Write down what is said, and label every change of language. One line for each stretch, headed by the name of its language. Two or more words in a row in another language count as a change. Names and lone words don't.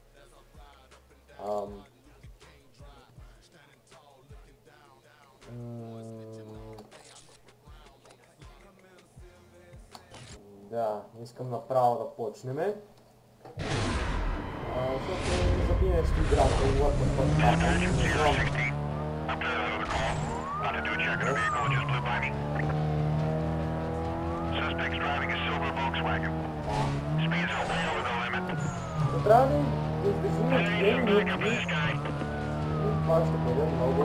Bulgarian: Да, искам направо да почнем. Защото запинеш играта и
English: what the fuck happens.
Bulgarian: Трябва да издържим минути. Това ще бъде много...